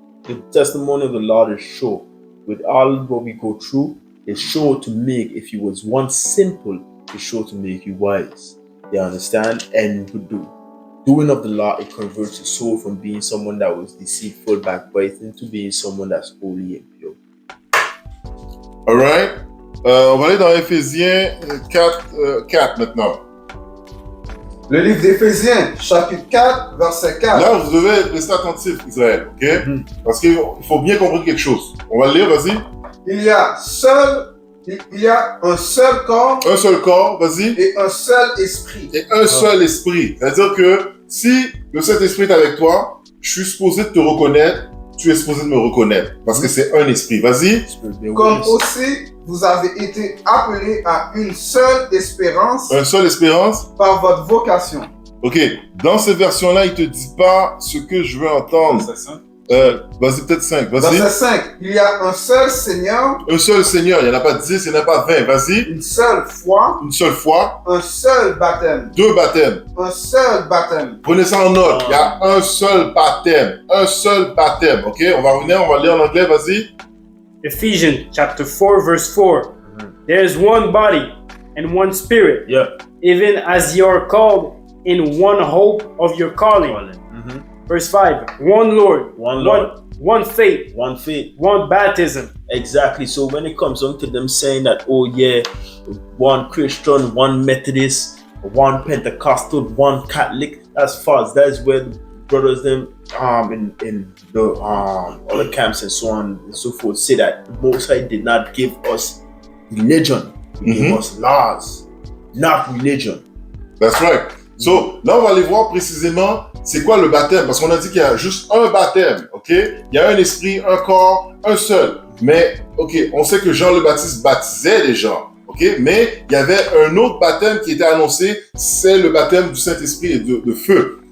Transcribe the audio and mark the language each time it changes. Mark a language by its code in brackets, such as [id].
[en] The testimony of the Lord is sure. With all what we go through, it's sure to make, if you was once simple, it's sure to make you wise. You understand? And doing of the law, it converts your soul from being someone that was deceitful, backbiting, to being someone that's holy and pure. Alright. [fr] On va aller dans Éphésiens 4 maintenant. Le livre d'Éphésiens, chapitre 4, verset 4. Là, vous devez rester attentif, Israël. OK? Parce qu'il faut bien comprendre quelque chose. On va le lire, vas-y. Il y a Il y a un seul corps. Un seul corps, vas-y. Et un seul esprit. Et un seul esprit. C'est-à-dire que si le Saint-Esprit est avec toi, je suis supposé de te reconnaître, tu es supposé de me reconnaître. Parce que c'est un esprit. Vas-y. Comme aussi, vous avez été appelés à une seule espérance. Une seule espérance. Par votre vocation. Ok. Dans cette version-là, il te dit pas ce que je veux entendre. Vas-y, peut-être 5. Vas-y. Verset 5. Il y a un seul Seigneur. Un seul Seigneur. Il n'y en a pas 10, il n'y en a pas 20. Vas-y. Une seule foi. Une seule foi. Un seul baptême. 2 baptêmes. Un seul baptême. Prenez ça en note. Il y a un seul baptême. Un seul baptême. Ok? On va revenir, on va lire en anglais. Vas-y. [en] Ephesians chapter 4 verse 4. There is one body and one spirit. Yeah. Even as you are called in one hope of your calling. Verse 5. One Lord. One Lord. One faith. One faith. One baptism. Exactly. So when it comes on to them saying that, oh yeah, one Christian, one Methodist, one Pentecostal, one Catholic, that's false. That's where the brothers them in the other camps and so on and so forth say that the Most High did not give us religion. He gave us laws, not religion. That's right. [fr] So, là, on va aller voir précisément c'est quoi le baptême. Parce qu'on a dit qu'il y a juste un baptême, ok? Il y a un esprit, un corps, un seul. Mais, ok, on sait que Jean le Baptiste baptisait les gens, ok? Mais il y avait un autre baptême qui était annoncé, c'est le baptême du Saint-Esprit et de feu.